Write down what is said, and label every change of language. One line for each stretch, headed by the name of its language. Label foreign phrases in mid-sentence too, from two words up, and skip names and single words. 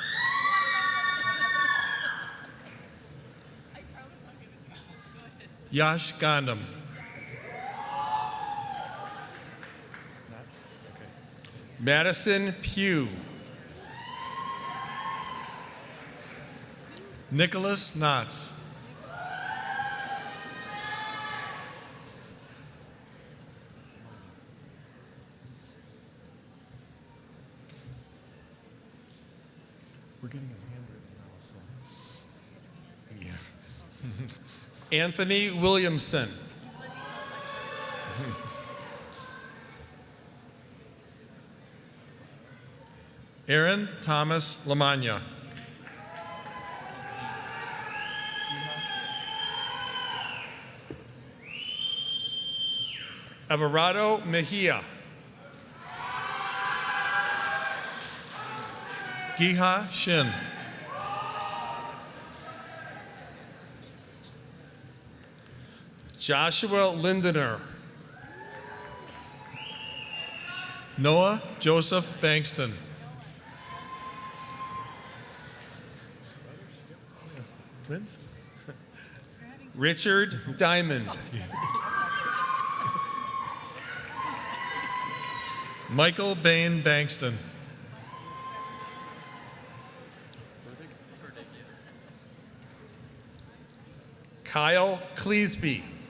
English: Yash Gandham. Madison Pugh. Nicholas Knotts. We're getting a handwritten now, so. Yeah. Anthony Williamson. Aaron Thomas Lamagna. Everardo Mejia. Giha Shin. Joshua Lindener. Noah Joseph Bankston. Twins? Richard Diamond. Michael Bain Bankston. Kyle Cleesby.